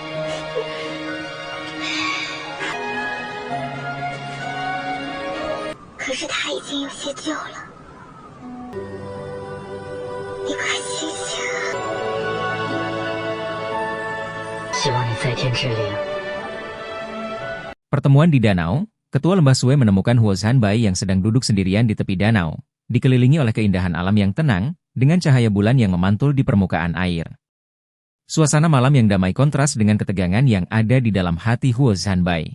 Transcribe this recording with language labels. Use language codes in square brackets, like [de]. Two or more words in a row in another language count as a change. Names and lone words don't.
[zh] 可是他已经有些旧了，你快醒醒！希望你在天之灵。 [id] Pertemuan di danau, Ketua Lembah Sue menemukan Huo Zhanbai yang sedang duduk sendirian di tepi danau, dikelilingi oleh keindahan alam yang tenang, dengan cahaya bulan yang memantul di permukaan air. Suasana malam yang damai kontras dengan ketegangan yang ada di dalam hati Huo Zhanbai.